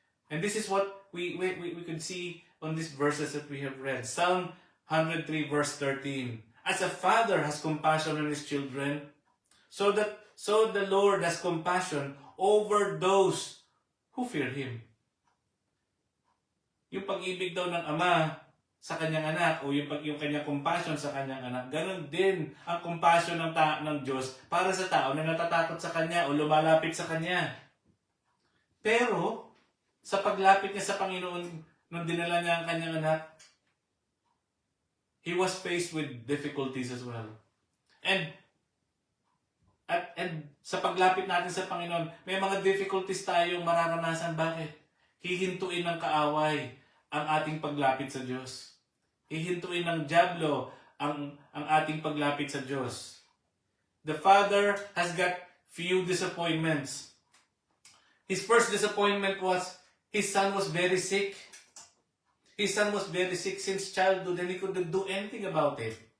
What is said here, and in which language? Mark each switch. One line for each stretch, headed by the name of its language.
English: And this is what we could see on these verses that we have read. Psalm 103 verse 13. As a father has compassion on his children, so the Lord has compassion over those who fear Him.
Filipino: Yung pag-ibig daw ng ama sa kanyang anak o yung kanyang compassion sa kanyang anak, ganun din ang compassion ng Diyos para sa tao na natatakot sa Kanya o lumalapit sa Kanya. Pero, sa paglapit niya sa Panginoon nung dinala niya ang kanyang anak,
English: he was faced with difficulties as well.
Filipino: And sa paglapit natin sa Panginoon, may mga difficulties tayong mararanasan. Bakit? Hihintuin ng kaaway ang ating paglapit sa Diyos. Hihintuin ng dyablo ang ating paglapit sa Diyos.
English: The father has got few disappointments. His first disappointment was his son was very sick. His son was very sick since childhood and he couldn't do anything about it.